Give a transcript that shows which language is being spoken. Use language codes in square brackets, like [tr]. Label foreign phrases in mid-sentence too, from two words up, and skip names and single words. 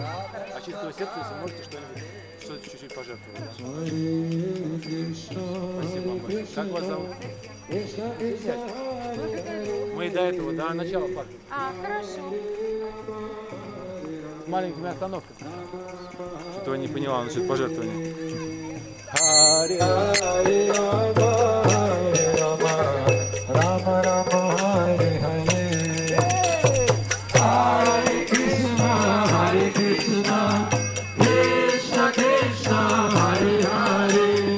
[ru] А чистого сердца, если можете что-то чуть-чуть пожертвовать. Спасибо вам большое. Как вас зовут? Мы до этого, до начала парка. Хорошо. С маленькими остановками. Что-то я не поняла насчет пожертвования. Харе Харе Рама Рама Харе Харе. Харе Кришна, Кришна Кришна, Харе Харе.